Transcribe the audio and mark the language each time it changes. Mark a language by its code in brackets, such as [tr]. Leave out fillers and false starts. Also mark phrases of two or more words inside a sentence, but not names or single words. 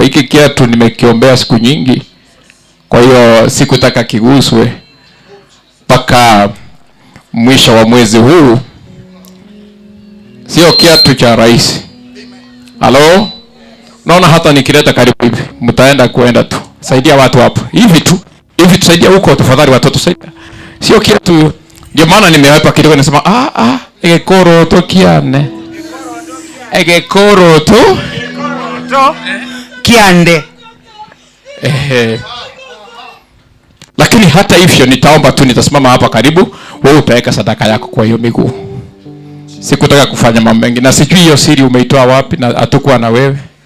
[sw] Hiki kiatu nimekiombea siku nyingi, kwa hiyo sikutaka kiguswe mpaka mwisho wa mwezi huu. Sio kiatu cha rais. Halo? Naona hata nikileta karibu hivi, mtaenda tu. Saidia watu hapo. Hivi tusaidia huko tafadhali watoto saidia. Sio kiatu. Ndio maana nimewapa kidogo nasema [guz] egekoro to kiane. Egekoro to kiande. [sw] Lakini hata hivyo nitaomba tu, nitasimama hapa karibu, wewe utaweka sadaka yako kwa hiyo miguu. Sikutaka kufanya mambo mengi, na sijui hiyo siri umeitoa wapi, na hatakuwa na wewe.